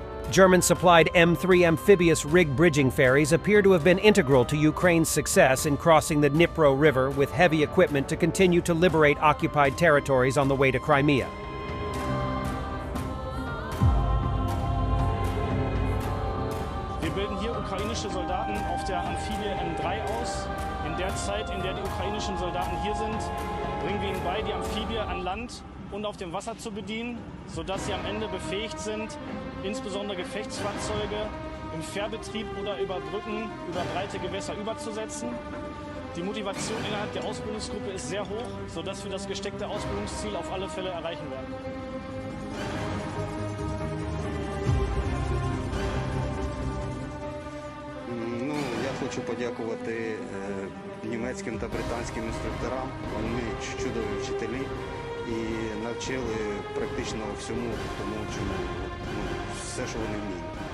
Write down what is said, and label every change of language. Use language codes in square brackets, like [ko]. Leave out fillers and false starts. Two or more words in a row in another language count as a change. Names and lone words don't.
[en] German-supplied M3 amphibious rig bridging ferries appear to have been integral to Ukraine's success in crossing the Dnipro River with heavy equipment to continue to liberate occupied territories on the way to Crimea. [de] Wir bilden hier ukrainische Soldaten auf der Amphibie M3 aus. In der Zeit, in der die ukrainischen Soldaten hier sind, bringen wir ihnen bei, die Amphibie an Land und auf dem Wasser zu bedienen, sodass sie am Ende befähigt sind, insbesondere Gefechtsfahrzeuge im Fährbetrieb oder über Brücken, über breite Gewässer überzusetzen. Die Motivation innerhalb der Ausbildungsgruppe ist sehr hoch, sodass wir das gesteckte Ausbildungsziel auf alle Fälle erreichen werden. [uk] Ну, я хочу подякувати німецьким та британським інструкторам. Вони чудові вчителі і навчили практично всьому тому, чому все, що вони вміють.